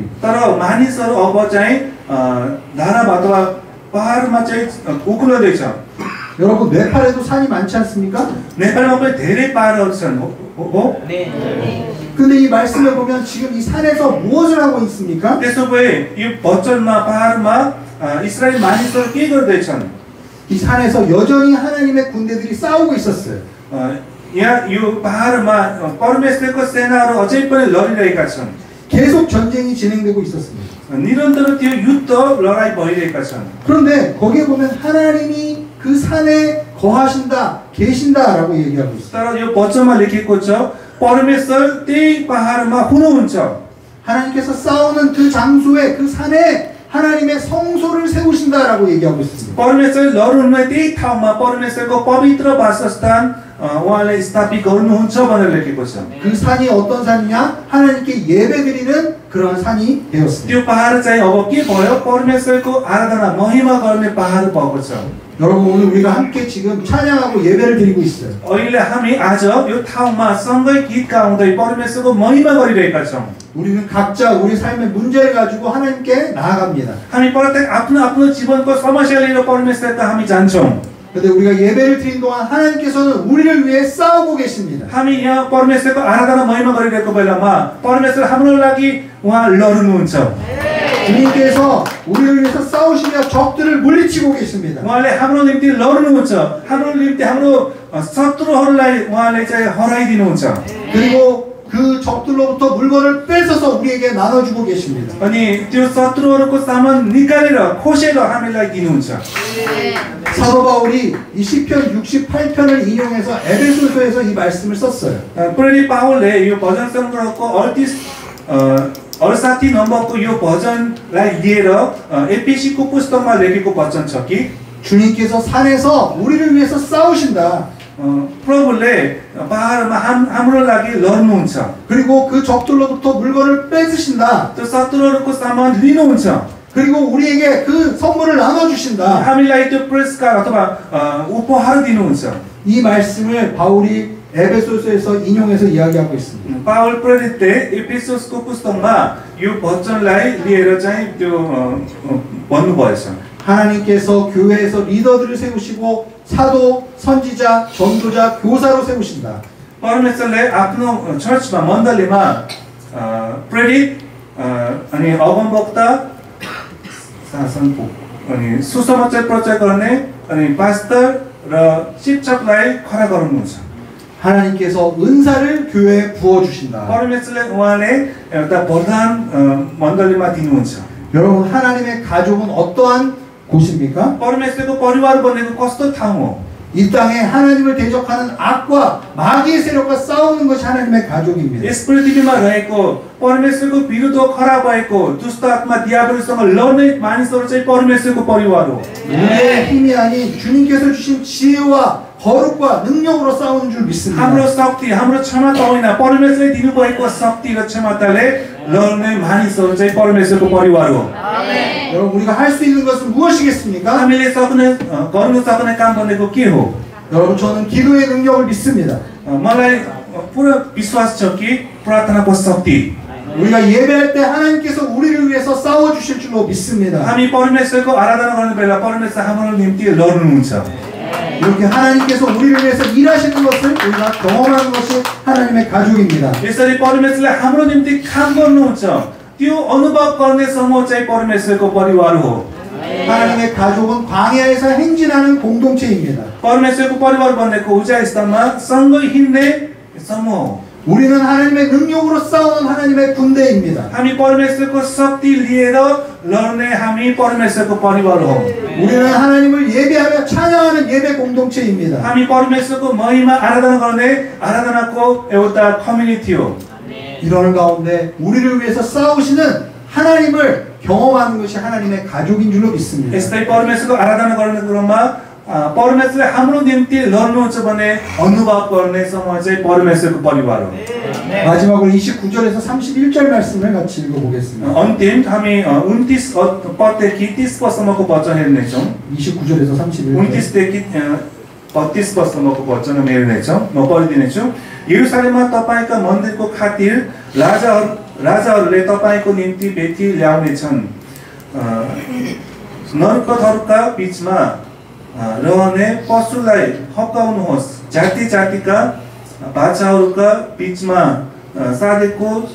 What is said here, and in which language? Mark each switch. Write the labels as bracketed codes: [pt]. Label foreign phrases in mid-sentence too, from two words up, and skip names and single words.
[ne] तर मानिसहरू अब चाहिँ धारामा अथवा पहाडमा चाहिँ उक्लदैछ। [ko] 여러분 네팔에도 산이 많지 않습니까? [ne] नेपालमा पनि धेरै पहाडहरू छन् हो? [ko] 근데 이 말씀을 보면 지금 이 산에서 무엇을 하고 있습니까? [ne] त्यसो भए यो वचनमा पहाडमा इस्रायल मानिसहरू के गर्दैछन्? [ko] 이 산에서 여전히 하나님의 군대들이 싸우고 있었어요. [ne] यहाँ यो पहाडमा परमेश्वरको सेनाहरू अझै पनि लडिरहेका छन्। [ko] 계속 전쟁이 진행되고 있었습니다. [ne] निरन्तर त्यो युद्ध लडाइँ भइरहेका छन्। [ko] 그런데 거기에 보면 하나님이 그 산에 거하신다, 계신다라고 얘기하고 있어요. [ne] तर यो वचनमा लेखेको छ परमेश्वर त्यही पहाडमा हुनुहुन्छ। [ko] 하나님께서 싸우는 그 장소에 그 산에 하나님의 성소를 세우신다라고 얘기하고 있습니다. [ne] परमेश्वर लड्नुहुने त्यही ठाउँमा परमेश्वरको पवित्र वासस्थान उहाँले स्थापित गर्नुहुन्छ भनेर लेखेको छ। [ko] 그 산이 어떤 산이냐? 하나님께 예배드리는 그러한 산이 되었습니다. [ne] त्यो पहाड चाहिँ अब के भयो परमेश्वरको आराधना महिमा गर्ने पहाड भएको छ [ko] 여러분 오늘 우리가 함께 지금 찬양하고 예배를 드리고 있어요. [ne] अहिले हामी आज यो ठाउँमा सँगै गीत गाउँदै परमेश्वरको महिमा गरिरहेका छौँ [ko] 우리는 각자 우리 삶의 문제를 가지고 하나님께 나아갑니다. [ne] हामी प्रत्येक आफ्नो आफ्नो जीवनको समस्या लिएर परमेश्वरका हामी जान्छौँ [ko] 근데 우리가 예배를 드린 동안 하나님께서는 우리를 위해 싸우고 계십니다. [ne] हामी यहाँ परमेश्वरको आराधना महिमा गरिरहेको बेलामा परमेश्वर हाम्रो लागि उहाँ लड्नुहुन्छ [ko] 주님께서 우리를 위해서 싸우시며 적들을 물리치고 계십니다. [ne] उहाँले हाम्रो निम्ति लड्नुहुन्छ हाम्रो निम्ति हाम्रो शत्रुहरूलाई उहाँले चाहिँ हराइदिनुहुन्छ [ko] 그리고 그 적들로부터 물건을 뺏어서 우리에게 나눠주고 계십니다. [ne] अनि त्यो शत्रुहरूको सामान निकालेर खोसेर हामीलाई दिनुहुन्छ [ko] 사도 바울이 이 시편 68편을 인용해서 에베소서에서 이 말씀을 썼어요. [ne] प्रेरित पावलले यो भजन सङ्ग्रहको 68 नम्बरको यो भजनलाई लिएर एफएसीको पुस्तकमा लेखेको वचन छ कि [ko] 주님께서 산에서 우리를 위해서 싸우신다. [ne] प्रभुले पहाडमा हाम्रो लागि लड्नुहुन्छ [ko] 그리고 그 적들로부터 물건을 뺏으신다. [ne] त्यो शत्रुहरूको सामान लिनुहुन्छ [ko] 그리고 우리에게 그 선물을 나눠주신다. [ne] हामीलाई त्यो पुरस्कार अथवा उपहार दिनुहुन्छ [ko] 이 말씀을 바울이 에베소서에서 인용해서 이야기하고 있습니다. [ne] पावल प्रेरितले एफिससको पुस्तकमा यो वचनलाई लिएर चाहिँ त्यो भन्नुभएछ [ko] 하나님께서 교회에서 리더들을 세우시고 사도, 선지자, 전도자, 교사로 세우신다. [ne] परमेश्वरले आफ्नो चर्चमा मण्डलीमा प्रेरित अनि अगमवक्ता शासनको अनि सुसमाचार प्रचार गर्ने अनि पास्टर र शिक्षकलाई खडा गर्नुहुन्छ [ko] 하나님께서 은사를 교회에 부어주신다. [ne] परमेश्वरले उहाँले एउटा वरदान मण्डलीमा दिनुहुन्छ [ko] 여러분 하나님의 가족은 어떠한 곳입니까? [ne] परमेश्वरको परिवार बनेको कस्तो ठाउँ हो [ko] 이 땅에 하나님을 대적하는 악과 마귀의 세력과 싸우는 것이 하나님의 가족입니다. [ne] यस पृथ्वीमा रहेको परमेश्वरको विरुद्ध खडा भएको दुष्ट आत्मा दियाबलसँग लड्ने मानिसहरू चाहिँ परमेश्वरको परिवार हो [ko] 우리의 힘이 아닌 주님께서 주신 지혜와 거룩과 능력으로 싸우는 줄 믿습니다. [ne] हाम्रो शक्ति हाम्रो क्षमता होइन परमेश्वरले दिनुभएको शक्ति र क्षमताले लड्ने मानिसहरू चाहिँ परमेश्वरको परिवार हो [ko] 여러분 우리가 할 수 있는 것은 무엇이겠습니까? [ne] हामीले गर्नु सक्ने काम भनेको के हो [ko] 여러분 저는 기도의 능력을 믿습니다. [ne] मलाई पुरा विश्वास छ कि प्रार्थनाको शक्ति [ko] 우리가 예배할 때 하나님께서 우리를 위해서 싸워 주실 줄로 믿습니다. [ne] हामी परमेश्वरको आराधना गर्ने बेला परमेश्वर हाम्रो निम्ति लड्नुहुन्छ [ko] 이렇게 하나님께서 우리를 위해서 일하시는 것을 우리가 경험하는 것이 하나님의 가족입니다. [ne] यसरी परमेश्वरले हाम्रो निम्ति काम गर्नुहुन्छ त्यो अनुभव गर्ने समूह चाहिँ परमेश्वरको परिवार हो [ko] 하나님의 가족은 광야에서 행진하는 공동체입니다. [ne] परमेश्वरको परिवार भनेको उचाइ स्थानमा सँगै हिँड्ने समूह हो [ko] 우리는 하나님의 능력으로 싸우는 하나님의 군대입니다. [ne] हामी परमेश्वरको शक्ति लिएर लड्ने हामी परमेश्वरको परिवार हो [ko] 우리는 하나님을 예배하며 찬양하는 예배 공동체입니다. [ne] हामी परमेश्वरको महिमा आराधना गर्ने आराधनाको एउटा कम्युनिटी हो [ko] 이러는 가운데 우리를 위해서 싸우시는 하나님을 경험하는 것이 하나님의 가족인 줄로 믿습니다. [ne] यस्तै परमेश्वरको आराधना गर्ने क्रममा परमेश्वरले हाम्रो निम्ति लड्नुहुन्छ भने अनुभव गर्ने समूह चाहिँ परमेश्वरको परिवार हो [ko] 마지막으로 29절에서 31절 말씀을 같이 읽어보겠습니다. [ne] अन्तिम हामी 29 पददेखि 30 पदसम्मको वचन हेर्नेछौँ [ko] 29절에서 31절 [ne] 29 देखि 32 पदसम्मको वचन हामी हेर्नेछौँ म पढिदिनेछु यरुशलेममा तपाईका मन्दिरको खातिर राजाहरूले तपाईको निम्ति भेटी ल्याउनेछन् नरकथहरूका बीचमा रहने पशुलाई फकाउनुहोस् जाति जातिका बाछाहरूका बीचमा साधेको